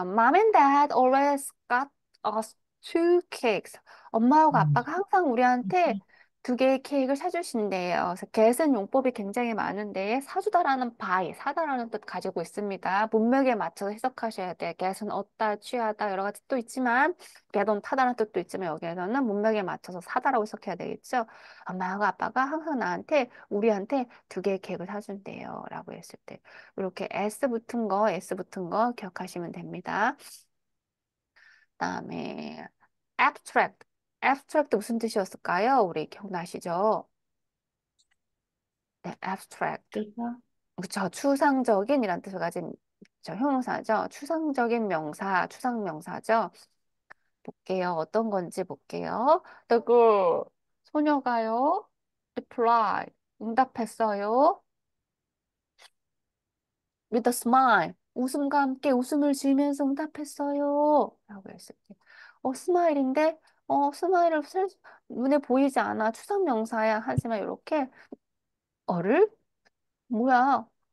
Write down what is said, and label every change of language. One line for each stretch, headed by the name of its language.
English: Mom and Dad always got us two cakes.
Korean: 엄마하고 음, 아빠가 항상 우리한테 두 개의 케이크를 사주신대요. 그래서 get은 용법이 굉장히 많은데 사주다라는 buy, 사다라는 뜻 가지고 있습니다. 문맥에 맞춰서 해석하셔야 돼요. get은 얻다, 취하다 여러 가지 뜻도 있지만 get은 타다라는 뜻도 있지만 여기에서는 문맥에 맞춰서 사다라고 해석해야 되겠죠. 엄마하고 아빠가 항상 우리한테 두 개의 케이크를 사준대요. 라고 했을 때 이렇게 S 붙은 거 기억하시면 됩니다. 그다음에 abstract. abstract 무슨 뜻이었을까요? 우리 기억나시죠? 네, abstract. 뜻가 그렇죠. 추상적인이란 뜻을 가진 형용사죠. 추상적인 명사, 추상명사죠. 볼게요. 어떤 건지 볼게요. The girl, 소녀가요. reply, 응답했어요. with a smile, 웃음과 함께 웃음을 지으면서 응답했어요. 라고 했을 때. 스마일인데, 스마일을 눈에 보이지 않아. 추상명사야. 하지만 이렇게, 어를? 뭐야?